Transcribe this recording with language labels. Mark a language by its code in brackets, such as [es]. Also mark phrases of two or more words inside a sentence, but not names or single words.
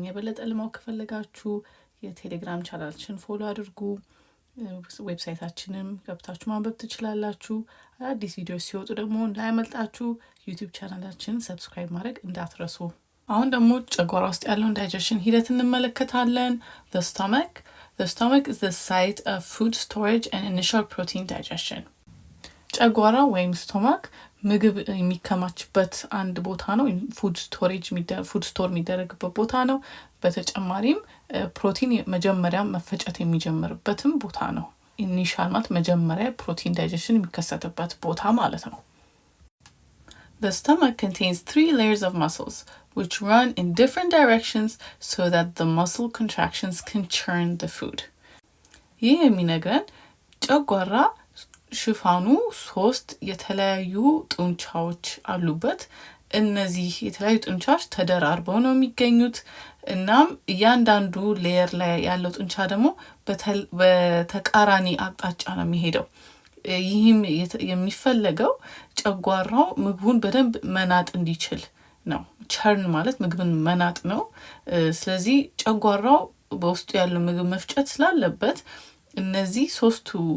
[am] የበለጠ ለማወቅ ከፈለጋችሁ የቴሌግራም ቻናላችን ፎሎ አድርጉ። ዌብሳይታችንም ገብታችሁ ማንበብ ትችላላችሁ። አዲስ ቪዲዮ ሲወጡ ደግሞ እንዳያመልጣችሁ ዩቲዩብ ቻናላችንን ሰብስክራይብ ማድረግ እንዳትረሱ። አሁን ደግሞ ጨጓራ ውስጥ ያለውን ዳይጀሽን ሂደት እንመለከታለን። [en] The stomach is the site of food storage and initial protein digestion. [am] ጨጓራ ወይም ስቶማክ ምግብ የሚከማችበት አንድ ቦታ ነው። [en] food store [am] የሚደረግበት ቦታ ነው። በተጨማሪም ፕሮቲን መጀመሪያ መፈጨት የሚጀምርበትም ቦታ ነው። ኢኒሻል ማለት መጀመሪያ [en] protein digestion [am] የሚከሰትበት ቦታ ማለት ነው። [en] The stomach contains 3 layers of muscles, which run in different directions so that the muscle contractions can churn the food. [am] ይህ የሚነግረን ጨጓራ ሽፋኑ 3 የተለያዩ ጡንቻዎች አሉበት። እነዚህ የተለያዩ ጡንቻዎች ተደራርበው ነው የሚገኙት። እናም እያንዳንዱ ሌየር ላይ ያለው ጡንቻ ደግሞ በተቃራኒ አቅጣጫ ነው የሚሄደው። ይህም የሚፈለገው ጨጓራው ምግቡን በደንብ መናጥ እንዲችል ነው። ቸርን ማለት ምግብን መናጥ ነው። ስለዚህ ጨጓራው በውስጡ ያለው ምግብ መፍጨት ስላለበት እነዚህ 3ቱ